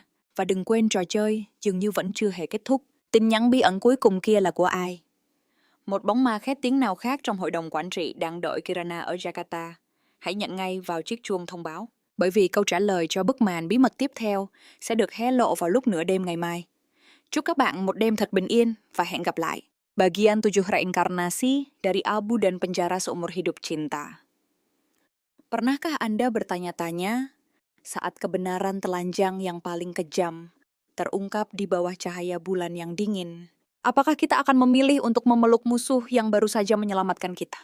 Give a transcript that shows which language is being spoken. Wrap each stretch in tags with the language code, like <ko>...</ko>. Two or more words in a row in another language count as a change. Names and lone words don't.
<vi>Và đừng quên trò chơi dường như vẫn chưa hề kết thúc. Tin nhắn bí ẩn cuối cùng kia là của ai? Một bóng ma khét tiếng nào khác trong hội đồng quản trị đang đợi Kirana ở Jakarta? Hãy nhận ngay vào chiếc chuông thông báo. Bởi vì câu trả lời cho bức màn bí mật tiếp theo sẽ được hé lộ vào lúc nửa đêm ngày mai. Chúc các bạn một đêm thật bình yên và hẹn gặp lại.</vi> <id>Bagian 7 reinkarnasi dari abu dan penjara seumur hidup cinta. Pernahkah Anda bertanya-tanya saat kebenaran telanjang yang paling kejam terungkap di bawah cahaya bulan yang dingin? Apakah kita akan memilih untuk memeluk musuh yang baru saja menyelamatkan kita?</id>